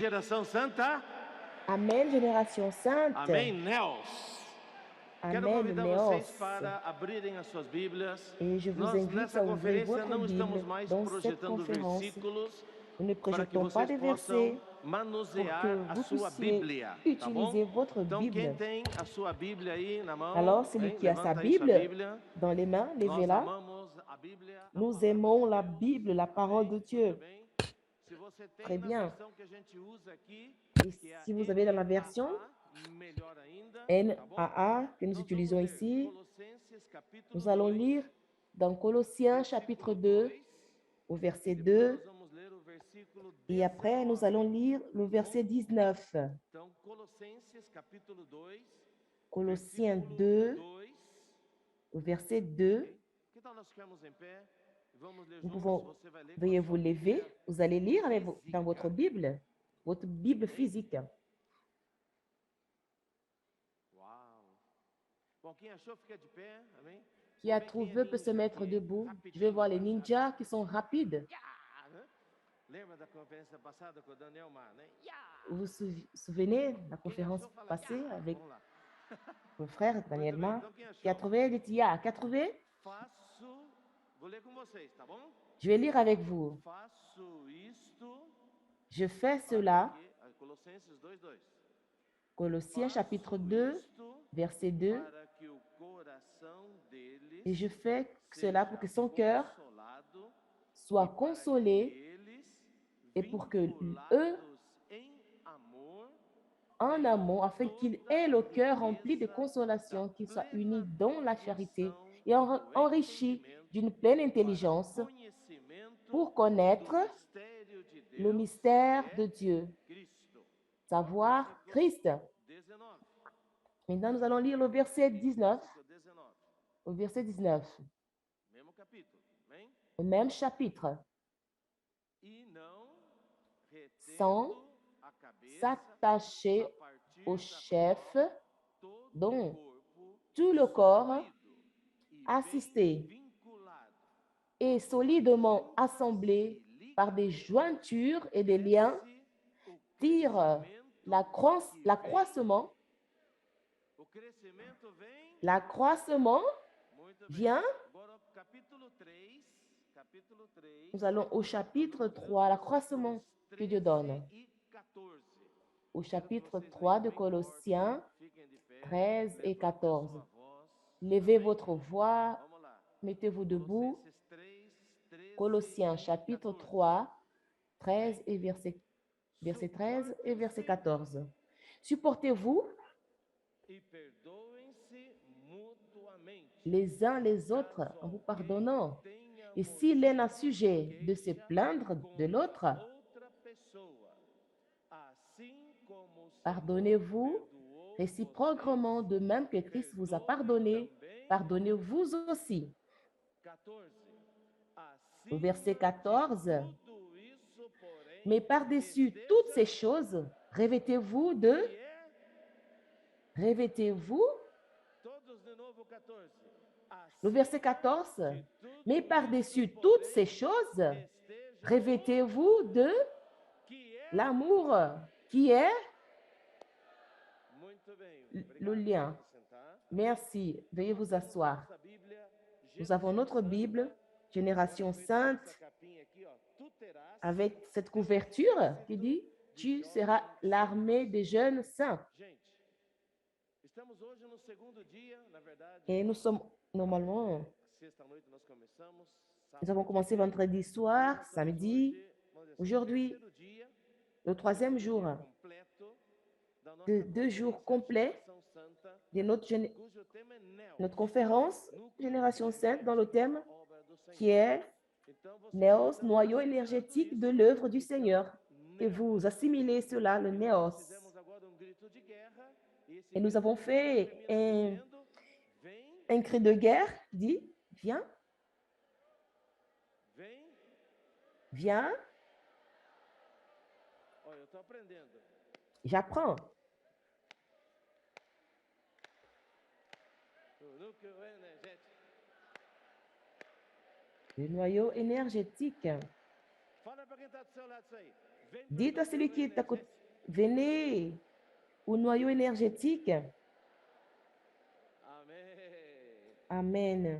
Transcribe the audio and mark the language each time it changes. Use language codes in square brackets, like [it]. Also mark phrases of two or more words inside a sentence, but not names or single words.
[pt] geração santa. [fr] Amen, génération sainte. [pt] Amém, Neos. Quero [fr] Amen, [pt] convidar [fr] Néos. [pt] vocês para abrirem as suas Bíblias. [fr] Et je vous [pt] Nós, [fr] invite [pt] nessa [fr] à ouvrir [pt] conferência, [fr] votre [pt] não estamos [fr] Bible. [pt] mais [fr] Dans cette [pt] projetando [fr] conférence, [pt] versículos [fr] nous ne [pt] para que [fr] projetons pas [pt] vocês [fr] des [pt] possam [fr] versets pour que [pt] manusear a [fr] vous [pt] sua [fr] puissiez [pt] Bíblia, tá [fr] utiliser [pt] bom? [fr] votre [pt] Então, quem [fr] Bible. [pt] tem a sua Bíblia aí na mão, [fr] Alors, celui [pt] hein? [fr] qui a sa [pt] Levanta aí sua [fr] Bible [pt] Bíblia. [fr] dans les mains, [pt] Nós [fr] levez-la. [pt] amamos a Bíblia, a [fr] Nous [pt] palavra [fr] aimons [pt] de [fr] la [pt] Deus. [fr] Bible, la parole de [pt] Amém? [fr] Dieu. [pt] Muito bem. Se você tem [fr] Très [pt] na [fr] bien. [pt] versão que a gente usa aqui, [fr] Et [pt] que é a [fr] si vous avez dans la version [pt] NAA, melhor ainda, tá bom? [fr] NAA que nous [pt] Nós [fr] utilisons [pt] vamos ler [fr] ici, [pt] Colossenses capítulo [fr] nous allons [pt] 2, [fr] lire dans Colossiens chapitre 2 au verset 2 [pt] nós vamos ler o versículo [fr] et après nous [pt] 19. [fr] allons lire le verset 19. [pt] Então, Colossenses capítulo 2, [fr] Colossiens [pt] versículo 2 [fr] 2. au verset 2. [pt] Que tal nós ficarmos em pé? Vamos ler [fr] Nous [pt] juntos. [fr] pouvons, [pt] Você vai ler com [fr] veuillez [pt] a [fr] vous [pt] sua [fr] lever, [pt] Bíblia. [fr] vous allez lire dans votre Bible physique. [pt] Uau! Bom, quem achou, fica de pé. Amém? [fr] Qui a trouvé peut se mettre debout. Je vais voir les ninjas qui sont rapides. [pt] Lembra da conferência passada com o Daniel Mar, né? [fr] Vous vous souvenez de la conférence passée avec [pt] Vamos lá. [fr] mon frère Daniel [pt] Muito bem, [fr] Ma [pt] então quem [fr] qui a [pt] achou? [fr] trouvé des tias. Qui a trouvé? [pt] Faço, vou ler com vocês, tá bom? [fr] Je vais lire avec vous. [pt] Faço isto. [fr] Je fais [pt] para [fr] cela. [pt] que- Colossenses 2:2. [fr] Colossiens chapitre [pt] Faço [fr] 2, [pt] isto [fr] verset 2. [pt] para que o coração deles [fr] Et je fais cela pour que son cœur [pt] consolado [fr] soit [pt] e para [fr] consolé [pt] que eles, [fr] et pour que [pt] vinculados [fr] eux, [pt] em amor, [fr] en amont, afin qu'ils aient le cœur rempli de consolation, qu'ils soient unis dans la charité et enrichis d'une pleine intelligence [pt] conhecimento [fr] pour connaître [pt] do mistério de Deus, [fr] le mystère [pt] que [fr] de [pt] é [fr] Dieu, [pt] Cristo. [fr] savoir Christ. [pt] 19. [fr] Maintenant, nous allons lire le verset 19. [pt] Versículo 19. [fr] Au verset 19, [pt] Mesmo capítulo. Amém? [fr] au même chapitre, [pt] E não [fr] sans [pt] retendo a cabeça [fr] s'attacher [pt] a partir [fr] au [pt] da [fr] chef [pt] qual todo [fr] dont [pt] o corpo [fr] tout le corps [pt] unido e [fr] assisté [pt] bem vinculado [fr] et solidement assemblé par des jointures et des liens [pt] o [fr] tire l'accroissement. [pt] O crescimento vem. [fr] L'accroissement [pt] Muito bem. [fr] vient. [pt] Agora capítulo 3, capítulo 3. [fr] Nous allons au chapitre 3, l'accroissement que Dieu donne. [pt] E 14. [fr] Au chapitre 3 de Colossiens 13 et 14. Levez votre voix, [pt] Vamos lá. [fr] mettez-vous debout. [pt] Colossenses 3, 13 [fr] Colossiens [pt] e [fr] chapitre [pt] 14. [fr] 3, 13 et verset 13 et verset 14. Supportez-vous [pt] E perdoem-se mutuamente. [fr] les uns les autres en vous pardonnant. Et si l'un a sujet de se plaindre de l'autre, [pt] Outra pessoa, assim como o Senhor [fr] pardonnez-vous [pt] perdoou [fr] réciproquement de même que Christ vous a pardonné. Pardonnez-vous aussi. [pt] 14. [fr] Au [pt] Assim, [fr] verset 14, [pt] tudo isso, porém, [fr] mais par-dessus toutes ces choses, revêtez-vous de, [pt] que é [fr] revêtez-vous, [pt] todos de novo 14. [fr] le verset 14, mais par-dessus toutes ces choses, [pt] Esteja [fr] revêtez-vous de [pt] que é [fr] l'amour, qui est [pt] muito bem. [fr] le [pt] Obrigado. [fr] lien. [pt] Pode sentar. [fr] Merci, veuillez vous asseoir. [pt] Nossa Bíblia, [fr] Nous avons notre Bible, Génération Sainte, [pt] essa capinha aqui, ó. Tu terás. [fr] avec cette couverture qui dit « Tu seras l'armée des jeunes saints [pt] Gente, estamos hoje no segundo dia, na verdade. ». [fr] Et nous sommes normalement, [pt] Sexta-noite nós começamos. [fr] nous avons commencé vendredi soir, samedi, aujourd'hui, [pt] Terceiro dia, [fr] le troisième jour [pt] completo da nossa [fr] de 2 jours complets [pt] Geração Santa, [fr] de [pt] cujo tema é Neo, [fr] notre conférence Génération Sainte dans le thème [pt] obra do Senhor. [fr] qui est [pt] Então você [fr] Néos, noyau énergétique de l'œuvre du Seigneur. Et vous assimilez cela, le Néos. [pt] fizemos agora grito de guerra, esse [fr] Et nous avons fait [pt] dizendo, vem, [fr] un cri de guerre, dit, viens, [pt] vem. [fr] viens, [pt] Olha, eu tô aprendendo. [fr] j'apprends. [pt] O núcleo energético. [fr] Le noyau énergétique. [pt] Fala para quem está do seu lado isso aí. Vem pro [fr] Dites à celui [pt] núcleo [fr] qui est à côté, Venez au noyau énergétique. [pt] Amém. [fr] Amen.